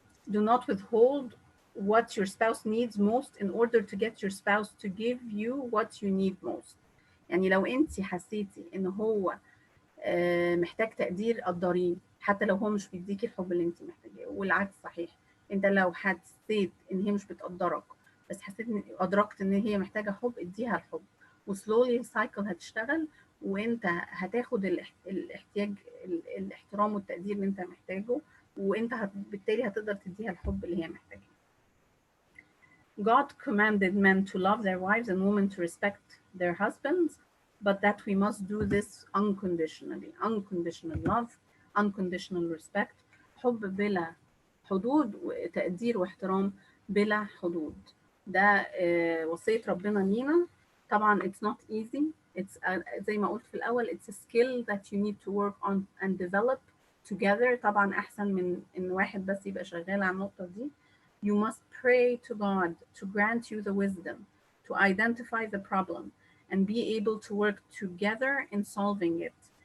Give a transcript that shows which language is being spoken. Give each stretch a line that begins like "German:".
English: Do not withhold what your spouse needs most in order to get your spouse to give you what you need most.
Arabic: يعني لو انت حسيتي ان هو محتاج تقدير قدريه حتى لو هو مش بيديكي الحب اللي انت محتاجاه، والعكس صحيح. انت لو حسيت ان هي مش بتقدرك بس حسيت ان ادركت ان هي محتاجه حب، اديها الحب، وسلولي السايكل هتشتغل وانت هتاخد الاحتياج الاحترام والتقدير اللي انت محتاجه، وانت بالتالي هتقدر تديها الحب اللي هي محتاجاه.
English: God commanded men to love their wives and women to respect their husbands, but that we must do this unconditionally. Unconditional love, unconditional respect.
Arabic: حب بلا حدود، وتقدير واحترام بلا حدود. ده وصية ربنا لينا. طبعا
English: it's not easy. It's
Arabic: زي ما قلت في الأول
English: it's a skill that you need to work on and develop together.
Arabic: طبعا أحسن من إن واحد بس يبقى شغال على النقطة دي.
English: You must pray to God to grant you the wisdom to identify the problem and be able to work together in solving it.